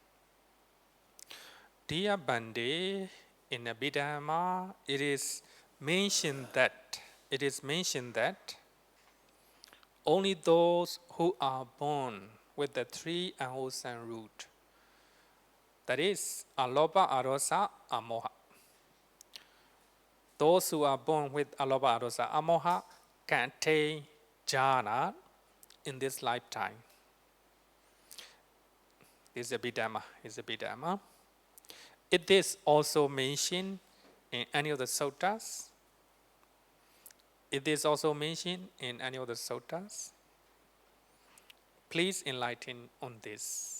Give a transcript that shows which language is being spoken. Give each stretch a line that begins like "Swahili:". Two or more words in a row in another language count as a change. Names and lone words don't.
English: Dear Bande, in Abhidhamma, it is mentioned that only those who are born with the 3 unwholesome root, that is,
Pali: alobha, adosa, amoha.
English: Those who are born with
Pali: alobha, adosa, amoha
English: can attain jhana in this lifetime. This is Abhidhamma. It is also mentioned in any of the suttas. Please enlighten on this.